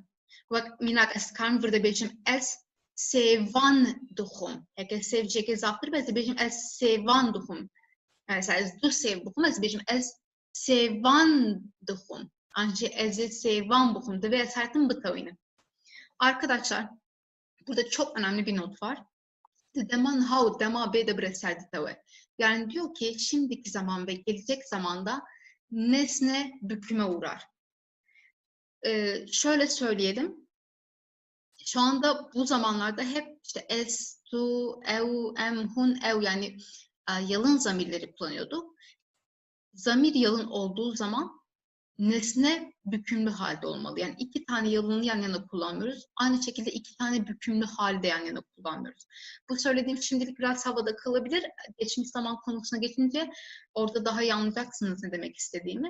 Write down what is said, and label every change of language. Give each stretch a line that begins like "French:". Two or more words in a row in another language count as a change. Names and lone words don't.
Kurdish: Wek mînak ez karim vir de bêjim ez sêvan dixwim. Heke sêv jêkê zaftir be ez dibêjim ez sêvan dixwim. Mesela ez du sêv bixwim, ez dibêjim ez sêvan dixwim. An jî ez ê sêvan bixwim. Divê ez her tim bitewînim.
Turkish: Arkadaşlar, burada çok önemli bir not var.
Kurdish: Dema niha û dema bê de bireser ditewe.
Turkish: Yani diyor ki şimdiki zaman ve gelecek zamanda nesne büküme uğrar. Şöyle söyleyelim. Şu anda bu zamanlarda hep işte
Kurdish: es, tu, ev, em, hun, ev
Turkish: yani yalın zamirleri kullanıyorduk. Zamir yalın olduğu zaman nesne bükümlü halde olmalı. Yani iki tane yalını yan yana kullanmıyoruz. Aynı şekilde iki tane bükümlü halde yan yana kullanmıyoruz. Bu söylediğim şimdilik biraz havada kalabilir. Geçmiş zaman konusuna geçince orada daha iyi anlayacaksınız ne demek istediğimi.